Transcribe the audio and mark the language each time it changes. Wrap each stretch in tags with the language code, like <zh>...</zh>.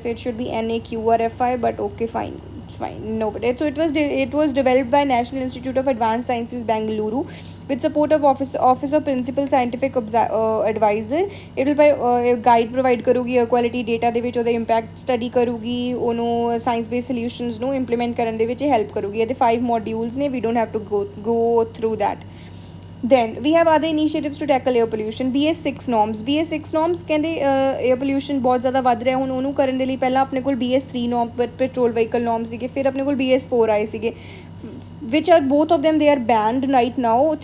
<en>ਵੈਸੇ it should be NAQRFI but okay fine, it's fine, no, but it was developed by National Institute of Advanced Sciences Bengaluru with support of office of principal scientific advisor. It will guide provide</en> <pa>ਕਰੂਗੀ air quality data ਦੇ ਵਿੱਚ, ਉਹਦਾ impact study ਕਰੂਗੀ, ਉਹਨੂੰ science based solutions ਨੂੰ implement ਕਰਨ ਦੇ ਵਿੱਚ ਹੈਲਪ ਕਰੂਗੀ। ਇਹਦੇ 5 ਮੋਡਿਊਲਸ ਨੇ,</pa> <en>we don't have to go through that. Then we have other initiatives to tackle air pollution.</en> <pa>BS6 norms ਕਹਿੰਦੇ ਏਅਰ ਪੋਲਿਊਸ਼ਨ ਬਹੁਤ ਜ਼ਿਆਦਾ ਵੱਧ ਰਿਹਾ। ਹੁਣ ਉਹਨੂੰ ਕਰਨ ਦੇ ਲਈ ਪਹਿਲਾਂ ਆਪਣੇ ਕੋਲ BS3 norm petrol vehicle norm ਸੀਗੇ, ਫਿਰ ਆਪਣੇ ਕੋਲ BS4 ਆਏ ਸੀਗੇ,</pa> <en>Which are both of them they are banned right now.</en>